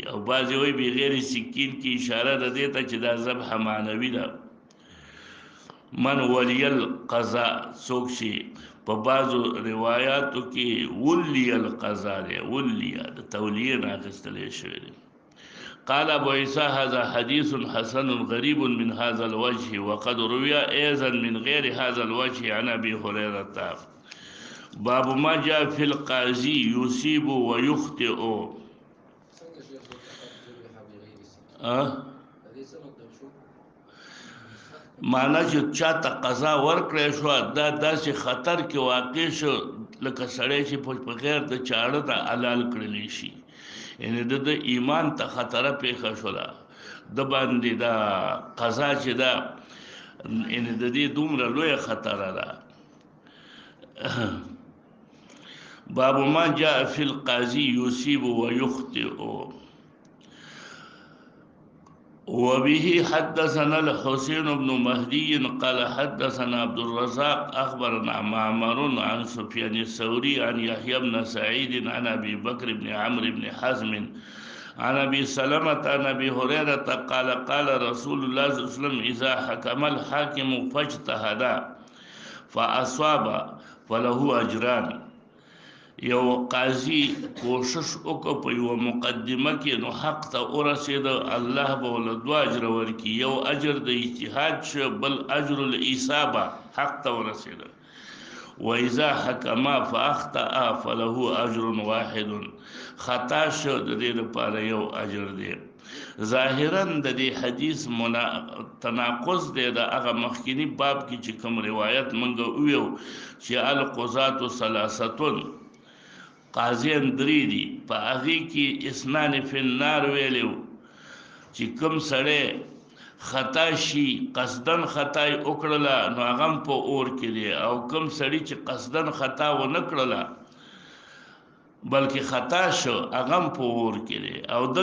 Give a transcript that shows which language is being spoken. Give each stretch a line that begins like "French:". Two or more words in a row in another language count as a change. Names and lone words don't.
Pashto: او بعضې وایي
Arabic: بغیر سکین
Pashto: کې اشاره ده دې ته چې دا ذبح معنوي ده.
Arabic: من ولی القضاء
Pashto: څوک شي په بعضو روایاتو کې
Arabic: ولی القضاء
Pashto: دی ولی د تولیه نه اخیستلی شوی دی.
Arabic: قال ابو عیسی هذا حدیث حسن غریب من هذا الوجه وقد روی ايضا من غیر هذا الوجه عن ابي هريره. باب ما جاء في القاضي يصيب ويخطئ.
Pashto: معنا چې چاته قضا ورکړی شو دا داسې خطر کې واقع شو لکه سړی چې په غیر د چاړه ته حلال کړلی شي یعنی د ایمان ته خطره پیښه شوله د باندې دا قضا چې دا یعنی د دې دومره لویه خطره ده.
Arabic: باب ما جاء في القاضي يصيب ويخطئ. وبه حدثنا الحسين بن مهدي قال حدثنا عبد الرزاق أخبرنا معمر عن سفيان الثوري عن يحيى بن سعيد عن أبي بكر بن عمرو بن حزم عن أبي سلمة عن أبي هريرة قال قال رسول الله صلى الله عليه وسلم إذا حكم الحاكم فاجتهد فأصاب فله أجران.
Pashto: یو قاضي کوشش وکړ په یو مقدمه کې نو حق ته ورسېد الله به ول دوه اجر ورکړي یو اجر د اجتهاد شو بل اجر الاصابه حق ته ورسېد.
Arabic: واذا حكم فاخطا فله اجر واحد
Pashto: خطا شو د دې لپاره یو اجر دی. ظاهرا د دې حدیث تناقض دی د هغه مخکینی باب کې چې کوم روایت منګه ویو چې
Arabic: القضاة ثلاثه
Pashto: قاضیان درې دي په هغې کې
Arabic: اثنان فی النار
Pashto: ویلو چې کوم سړی خطا شي قصدن خطا یې وکړله نو هغه هم په اور کې دی او کوم سړي چې قصدن خطا ونه کړله بلکې خطا شو هغه هم په اور کې دی.